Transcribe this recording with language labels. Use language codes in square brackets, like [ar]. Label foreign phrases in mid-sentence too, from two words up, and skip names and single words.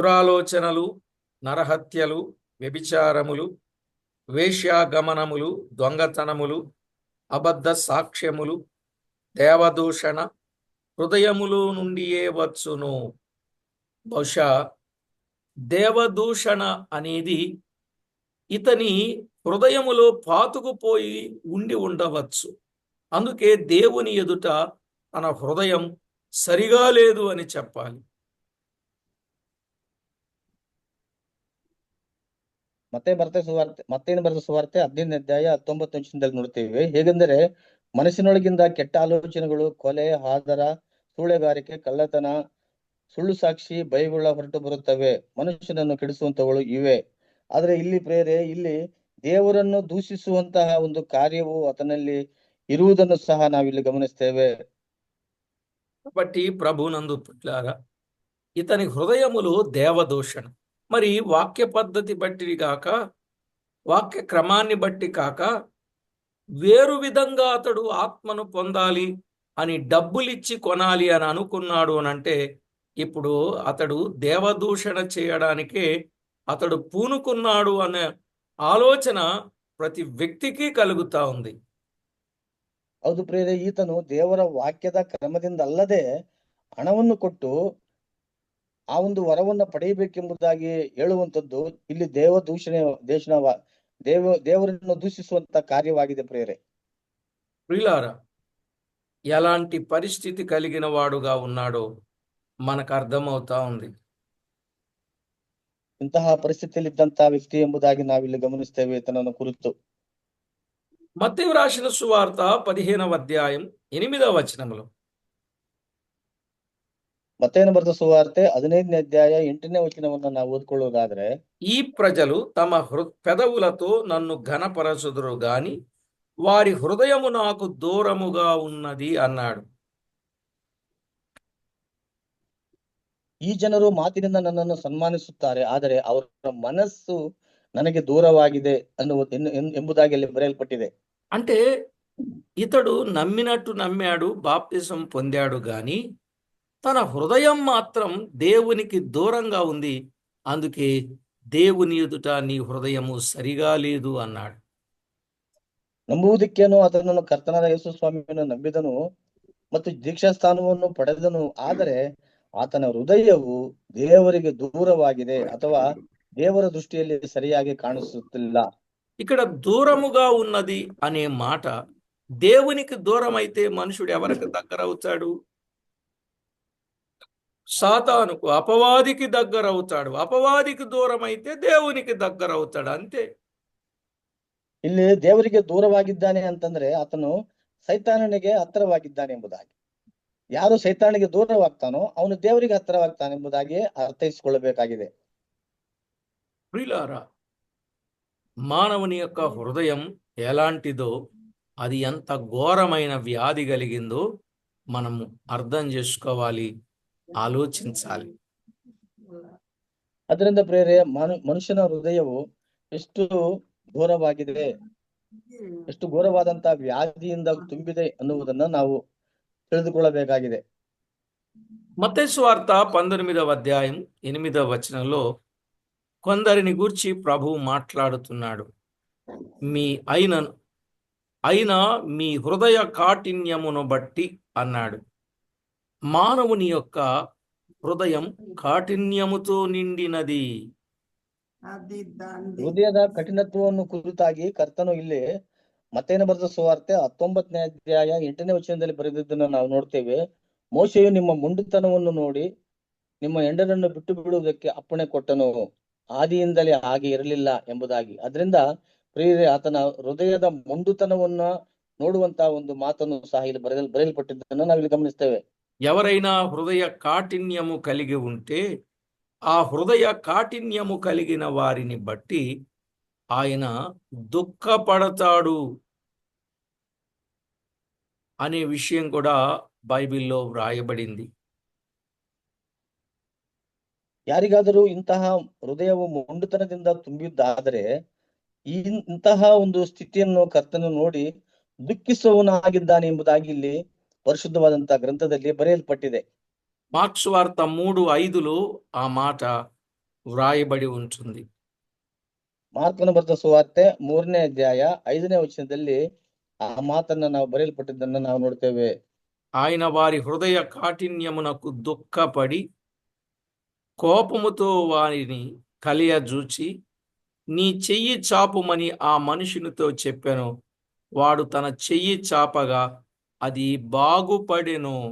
[te] దురాలోచనలు, నరహత్యలు, వ్యభిచారములు, వేశ్యాగమనములు, దొంగతనములు, అబద్ధ సాక్ష్యములు, దేవదూషణ హృదయములో నుండియే వచ్చును. బహుశా దేవదూషణ అనేది ఇతని హృదయములో పాతుకుపోయి ఉండి ఉండవచ్చు. అందుకే దేవుని ఎదుట తన హృదయం సరిగా లేదు అని చెప్పాలి. [kn] ಮತ್ತೇನು ಬರೆದ ಸುವಾರ್ತೆ 15ನೇ ಅಧ್ಯಾಯ 19 ವಚನದಲ್ಲಿ ನೋಡ್ತೇವೆ. ಹೇಗೆಂದರೆ ಮನಸ್ಸಿನೊಳಗಿಂದ ಕೆಟ್ಟ ಆಲೋಚನೆಗಳು, ಕೊಲೆ, ಹಾದರ, ಸೂಳೆಗಾರಿಕೆ, ಕಳ್ಳತನ, ಸುಳ್ಳು ಸಾಕ್ಷಿ, ಬೈಗುಳ ಹೊರಟು ಬರುತ್ತವೆ. ಮನುಷ್ಯನನ್ನು ಕೆಡಿಸುವಂತವುಗಳು ಇವೆ. ಆದ್ರೆ ಇಲ್ಲಿ ದೇವರನ್ನು ದೂಷಿಸುವಂತಹ ಒಂದು ಕಾರ್ಯವು ಆತನಲ್ಲಿ ಇರುವುದನ್ನು ಸಹ ನಾವಿಲ್ಲಿ ಗಮನಿಸ್ತೇವೆ. [te] కాబట్టి ప్రభునందు పుట్లారా, ఇతని హృదయములో దేవదూషణ. మరి వాక్య పద్ధతి బట్టి కాక, వాక్య క్రమాన్ని బట్టి కాక, వేరు విధంగా అతడు ఆత్మను పొందాలి అని డబ్బులిచ్చి కొనాలి అని అనుకున్నాడు అనంటే, ఇప్పుడు అతడు దేవదూషణ చేయడానికే అతడు పూనుకున్నాడు అనే ఆలోచన ప్రతి వ్యక్తికి కలుగుతా ఉంది. [kn] ಹೌದು ಪ್ರಿಯರೇ, ಈತನು ದೇವರ ವಾಕ್ಯದ ಕ್ರಮದಿಂದ ಅಲ್ಲದೆ ಹಣವನ್ನು ಕೊಟ್ಟು ಆ ಒಂದು ವರವನ್ನ ಪಡೆಯಬೇಕೆಂಬುದಾಗಿ ಹೇಳುವಂತದ್ದು ಇಲ್ಲಿ ದೇವರನ್ನು ದೂಷಿಸುವಂತ ಕಾರ್ಯವಾಗಿದೆ ಪ್ರಿಯರೇ. [te] ప్రియులారా, ఎలాంటి పరిస్థితి కలిగిన వాడుగా ఉన్నాడో మనకు అర్థమవుతా ఉంది. [kn] ಇಂತಹ ಪರಿಸ್ಥಿತಿಯಲ್ಲಿ ಇದ್ದಂತಹ ವ್ಯಕ್ತಿ ಎಂಬುದಾಗಿ ನಾವಿಲ್ಲಿ ಗಮನಿಸ್ತೇವೆ ಈತನನ್ನು ಕುರಿತು. [te] మత్తయి రాసిన సువార్త 15వ అధ్యాయం 8వ వచనములో, [kn] ಮತ್ತೇನು ಬರೆದ ಸುವಾರ್ತೆ 15ನೇ ಅಧ್ಯಾಯ 8ನೇ ವಚನವನ್ನ ನಾವು ಓದ್ಕೊಳ್ಳೋದಾದ್ರೆ, [te] ఈ ప్రజలు తమ పెదవులతో నన్ను ఘనపరచుదురు గాని వారి హృదయము నాకు దూరముగా ఉన్నది అన్నాడు. [kn] ಈ ಜನರು ಮಾತಿನಿಂದ ನನ್ನನ್ನು ಸನ್ಮಾನಿಸುತ್ತಾರೆ, ಆದರೆ ಅವರ ಮನಸ್ಸು ನನಗೆ ದೂರವಾಗಿದೆ ಎಂಬುದಾಗಿ ಅಲ್ಲಿ ಬರೆಯಲ್ಪಟ್ಟಿದೆ. [te] అంటే ఇతడు నమ్మినట్టు నమ్మాడు, బాప్తిసం పొందాడు గాని తన హృదయం మాత్రం దేవునికి దూరంగా ఉంది. అందుకే దేవుని ఎదుట నీ హృదయము సరిగా లేదు అన్నాడు. [kn] ನಂಬುವುದಕ್ಕೇನು ಆತನನ್ನು ಕರ್ತನಾದ ಯೇಸು ಸ್ವಾಮಿಯನ್ನು ನಂಬಿದನು ಮತ್ತು ದೀಕ್ಷಾಸ್ಥಾನವನ್ನು ಪಡೆದನು, ಆದರೆ ಆತನ ಹೃದಯವು ದೇವರಿಗೆ ದೂರವಾಗಿದೆ ಅಥವಾ ದೇವರ ದೃಷ್ಟಿಯಲ್ಲಿ ಸರಿಯಾಗಿ ಕಾಣಿಸುತ್ತಿಲ್ಲ. [te] ఇక్కడ దూరముగా ఉన్నది అనే మాట, దేవునికి దూరం అయితే మనుషుడు ఎవరికి దగ్గర అవుతాడు? సాతానుకు, అపవాదికి దగ్గర అవుతాడు. అపవాదికి దూరం అయితే దేవునికి దగ్గర అవుతాడు, అంతే. [kn] ಇಲ್ಲಿ ದೇವರಿಗೆ ದೂರವಾಗಿದ್ದಾನೆ ಅಂತಂದ್ರೆ ಆತನು ಸೈತಾನನಿಗೆ ಹತ್ತಿರವಾಗಿದ್ದಾನೆ ಎಂಬುದಾಗಿ. ಯಾರು ಸೈತಾನಿಗೆ ದೂರವಾಗ್ತಾನೋ ಅವನು ದೇವರಿಗೆ ಹತ್ತಿರವಾಗ್ತಾನೆ ಎಂಬುದಾಗಿ ಅರ್ಥೈಸಿಕೊಳ್ಳಬೇಕಾಗಿದೆ. [te] ప్రియులారా, మానవుని యొక్క హృదయం ఎలాంటిదో, అది ఎంత ఘోరమైన వ్యాధి కలిగిందో మనము అర్థం చేసుకోవాలి, ఆలోచించాలి. [kn] ಅದರಿಂದ ಪ್ರೇರೆ ಮನುಷ್ಯನ ಹೃದಯವು ಎಷ್ಟು ಘೋರವಾಗಿದೆ, ಎಷ್ಟು ಘೋರವಾದಂತಹ ವ್ಯಾಧಿಯಿಂದ ತುಂಬಿದೆ ಅನ್ನುವುದನ್ನ ನಾವು ತಿಳಿದುಕೊಳ್ಳಬೇಕಾಗಿದೆ. [te] మత్తయి సువార్త 19వ అధ్యాయం 8వ వచనంలో కొందరిని గూర్చి ప్రభువు మాట్లాడుతున్నాడు. అయినా మీ హృదయ కాఠిన్యమును బట్టి అన్నాడు. మానవుని యొక్క హృదయం కాఠిన్యముతో నిండినది. [kn] ಹೃದಯದ ಕಠಿಣತ್ವವನ್ನು ಕುರಿತಾಗಿ ಕರ್ತನು ಇಲ್ಲಿ ಮತ್ತೇನು ಬರೆದ ಸುವಾರ್ತೆ 19ನೇ ಅಧ್ಯಾಯ 8ನೇ ವಚನದಲ್ಲಿ ಬರೆದಿದ್ದನ್ನು ನಾವು ನೋಡ್ತೇವೆ. ಮೋಶೆಯು ನಿಮ್ಮ ಮುಂಡುತನವನ್ನು ನೋಡಿ ನಿಮ್ಮ ಹೆಂಡರನ್ನು ಬಿಟ್ಟು ಬಿಡುವುದಕ್ಕೆ ಅಪ್ಪಣೆ ಕೊಟ್ಟನು, ಆದಿಯಿಂದಲೇ ಹಾಗೆ ಇರಲಿಲ್ಲ ಎಂಬುದಾಗಿ. ಅದರಿಂದ ಪ್ರಿಯರೇ, ಆತನ ಹೃದಯದ ಮೊಂಡುತನವನ್ನ ನೋಡುವಂತಹ ಒಂದು ಮಾತನ್ನು ಸಹ ಇಲ್ಲಿ ಬರೆಯಲ್ಪಟ್ಟಿದ್ದನ್ನು ನಾವಿಲ್ಲಿ ಗಮನಿಸ್ತೇವೆ. [te] ఎవరైనా హృదయ కాఠిన్యము కలిగి ఉంటే ఆ హృదయ కాఠిన్యము కలిగిన వారిని బట్టి ఆయన దుఃఖపడతాడు అనే విషయం కూడా బైబిల్లో వ్రాయబడింది. [kn] ಯಾರಿಗಾದರೂ ಇಂತಹ ಹೃದಯವು ಮೊಂಡುತನದಿಂದ ತುಂಬಿದ್ದಾದರೆ ಇಂತಹ ಒಂದು ಸ್ಥಿತಿಯನ್ನು ಕರ್ತನು ನೋಡಿ ದುಃಖಿಸುವವನಾಗಿದ್ದಾನೆ ಎಂಬುದಾಗಿ ಇಲ್ಲಿ ಪರಿಶುದ್ಧವಾದಂತಹ ಗ್ರಂಥದಲ್ಲಿ ಬರೆಯಲ್ಪಟ್ಟಿದೆ. [te] మార్క్స్ వార్త 3:5లో ఆ మాట వ్రాయబడి ఉంటుంది. [kn] ಮಾರ್ಕನ ಬರೆದ ಸುವಾರ್ತೆ 3ನೇ ಅಧ್ಯಾಯ 5ನೇ ವಚನದಲ್ಲಿ ಆ మాతನ್ನ ನಾವು ಬರೆಯಲ್ಪಟ್ಟಿದ್ದನ್ನು ನಾವು ನೋಡ್ತೇವೆ. [te] ఆయన వారి హృదయ కాఠిన్యమునకు దుఃఖపడి కోపముతో వారిని కలియజూచి నీ చెయ్యి చాపుమని ఆ మనుషునితో చెప్పెను. వాడు తన చెయ్యి చాపగా అది బాగుపడెను.